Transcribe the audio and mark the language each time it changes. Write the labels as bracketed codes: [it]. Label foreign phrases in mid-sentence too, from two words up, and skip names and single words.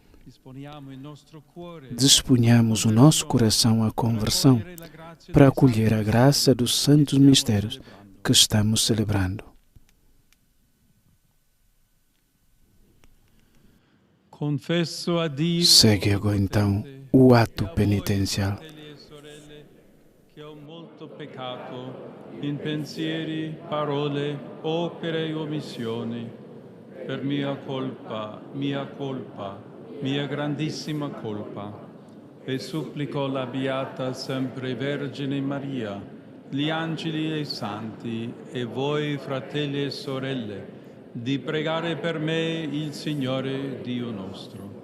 [pt] Disponhamos o nosso coração à conversão para acolher a graça dos santos mistérios que estamos celebrando. [it] confesso a Dio, [pt] Segue agora então o ato penitencial. [it] fratelli e sorelle, che ho molto peccato in pensieri, parole, opere e omissioni, per mia colpa, mia grandissima colpa. E supplico la Beata sempre Vergine Maria, gli angeli e i santi, e voi fratelli e sorelle, di pregare per me il Signore Dio nostro.